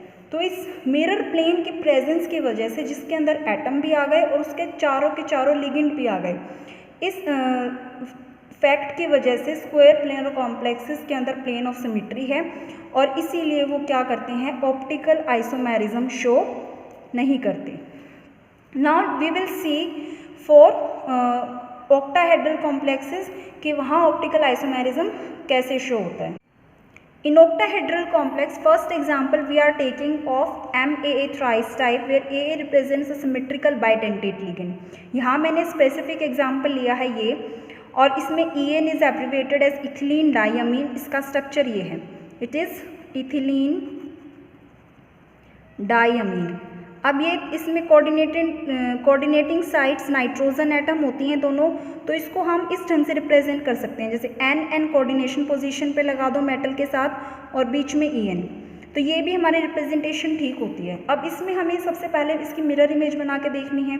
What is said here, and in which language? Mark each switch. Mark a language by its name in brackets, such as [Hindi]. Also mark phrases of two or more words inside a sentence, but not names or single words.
[Hindi] तो इस [English] mirror plane [Hindi] की प्रेजेंस की वजह से, जिसके अंदर एटम भी आ गए और उसके चारों के चारों लिगेंड भी आ गए, इस फैक्ट की वजह से [English] square planar complexes [Hindi] के अंदर [English] plane of symmetry [Hindi] है, और इसीलिए वो क्या करते हैं, [English] optical isomerism show [Hindi] नहीं करते। [English] now we will see for octahedral complexes [Hindi] कि वहाँ [English] optical isomerism [Hindi] कैसे शो होता है। [English] In octahedral complex, first example we are taking of MAA thrice type where AA represents a symmetrical bidentate ligand। [Hindi] यहाँ मैंने [English] specific example [Hindi] लिया है ये, और इसमें [English] EN is abbreviated as ethylene diamine। [Hindi] इसका structure ये है, [English] it is ethylene diamine। [Hindi] अब ये इसमें [English] coordinating sites nitrogen atom [Hindi] होती हैं दोनों, तो इसको हम इस ढंग से रिप्रेजेंट कर सकते हैं, जैसे एन [English] coordination position [Hindi] पे लगा दो मेटल के साथ और बीच में EN, तो ये भी हमारी रिप्रेजेंटेशन ठीक होती है। अब इसमें हमें सबसे पहले इसकी [English] mirror image [Hindi] बना के देखनी है।